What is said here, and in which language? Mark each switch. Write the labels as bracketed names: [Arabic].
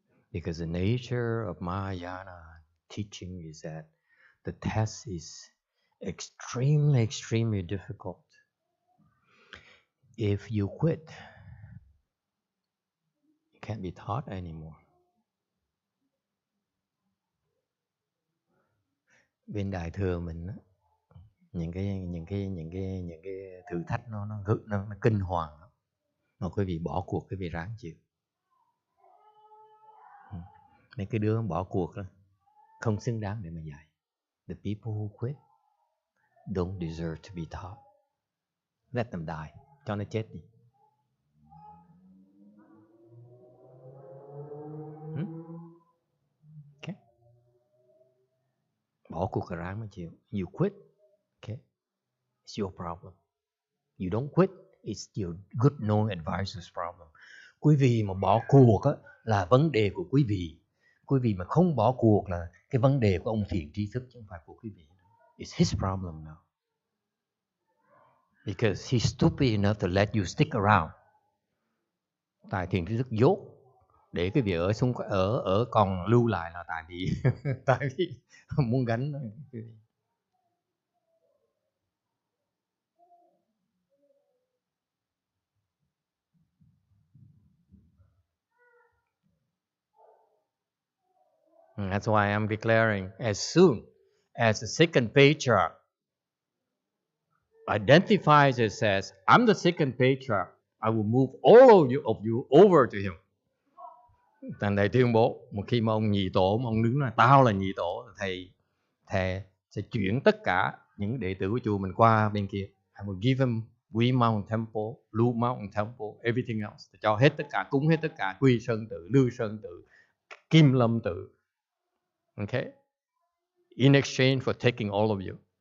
[English] Because the nature of Mahayana teaching is that the test is extremely, extremely difficult. If you quit, you can't be taught anymore. [Vietnamese] Bên Đại thừa mình á, những cái thử thách nó kinh hoàng lắm. Mà quý vị bỏ cuộc, quý vị ráng chịu. Mấy cái đứa bỏ cuộc đó, không xứng đáng để mà dạy. [English] The people who quit don't deserve to be taught. Let them die. [Vietnamese] Cho nó chết đi. [English] Okay. [Vietnamese] Bỏ cuộc là ráng mà chịu. [English] You quit, okay, it's your problem. You don't quit, it's your good knowing advisor's problem. [Vietnamese] Quý vị mà bỏ cuộc á, là vấn đề của quý vị. Quý vị mà không bỏ cuộc là cái vấn đề của ông thiền tri thức chứ không phải của quý vị. [English] It's his problem now. Because he's stupid enough to let you stick around. [Vietnamese] Tại thiền tri thức dốt để quý vị ở còn lưu lại là tại vì muốn gánh. [English] That's why I'm declaring as soon as the second patriarch identifies and says, I'm the second patriarch, I will move all of you over to him. [Vietnamese] Thành thầy tuyên bố, một khi mà ông nhị tổ, mà ông đứng là tao là nhị tổ, thầy sẽ chuyển tất cả những đệ tử của chùa mình qua bên kia. [English] I will give him Wei Mountain Temple, Blue Mountain Temple, everything else. [Vietnamese] Cho hết tất cả, cúng hết tất cả, Quy Sơn Tự, Lư Sơn Tự, Kim Lâm Tự. [English] Okay? In exchange for taking all of you.